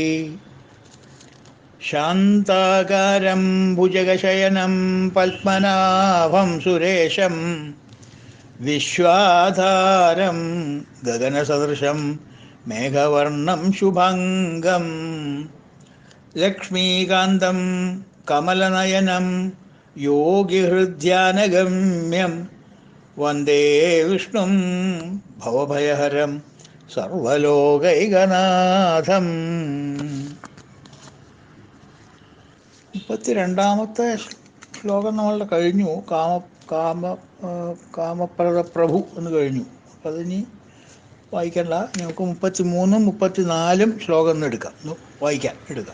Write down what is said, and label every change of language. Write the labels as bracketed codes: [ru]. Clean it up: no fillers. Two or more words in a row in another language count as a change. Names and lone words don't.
[sa] शान्ताकारं भुजगशयनं पद्मनाभं सुरेशं विश्वाधारं गगनसदृशं मेघवर्णं शुभङ्गं लक्ष्मीकान्तं कमलनयनं योगिहृद्यानगम्यं वन्दे विष्णुं भवभयहरं सर्वलोकैकनाथम्. [ml] 32ാമത്തെ ശ്ലോകം നമ്മളുടെ കഴിഞ്ഞു. കാമ കാമപ്രദ പ്രഭു എന്ന് കഴിഞ്ഞു. അപ്പം അതിനി വായിക്കണ്ട. നമുക്ക് 33ഉം 34ഉം ശ്ലോകം ഒന്ന് എടുക്കാം, വായിക്കാൻ എടുക്കാം.